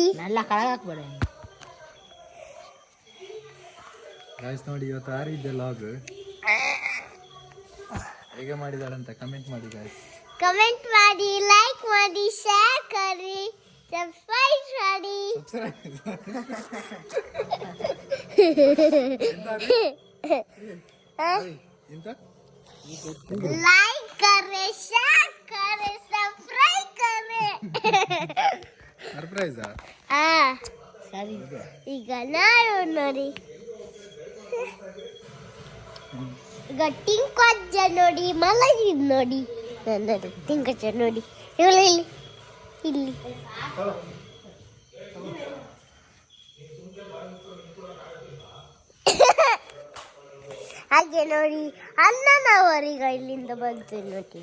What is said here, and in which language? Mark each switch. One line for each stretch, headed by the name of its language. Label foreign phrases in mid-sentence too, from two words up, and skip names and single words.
Kannada: ಎಲ್ಲ ಕಳಗಾಕ್ಬೇಡ. ಗಾಯ್ಸ್ ನೋಡಿ ಇವತ್ತು ಆರಿದ್ದೆ ಲಾಗ್ ಹೇಗೆ ಮಾಡಿದಾಳಂತ ಕಮೆಂಟ್ ಮಾಡಿ ಗಾಯ್ಸ್. ಕಮೆಂಟ್ ಮಾಡಿ, ಲೈಕ್ ಮಾಡಿ, ಶೇರ್ ಮಾಡಿ, ಸಬ್ಸ್ಕ್ರೈಬ್ ಮಾಡಿ.
Hindi: लाइक करे, शेयर करे, सब्सक्राइब करे.
Kannada: ಸರ್ಪ್ರೈಸ್ ಸರಿ ಈಗ ನಾನು ನೋಡಿ. ಈಗ ಟಿಂಕಜ್ಜ ನೋಡಿ ಮಲಗಿದ್ ನೋಡಿ. ನನ್ನ ಟಿಂಕಜ್ಜ ನೋಡಿ ಇಲ್ಲಿ ಇಲ್ಲಿ ಹಾಗೆ ನೋಡಿ ಅಣ್ಣನವರೀಗ ಇಲ್ಲಿಂದ ಬಂತು ನೋಡಿ.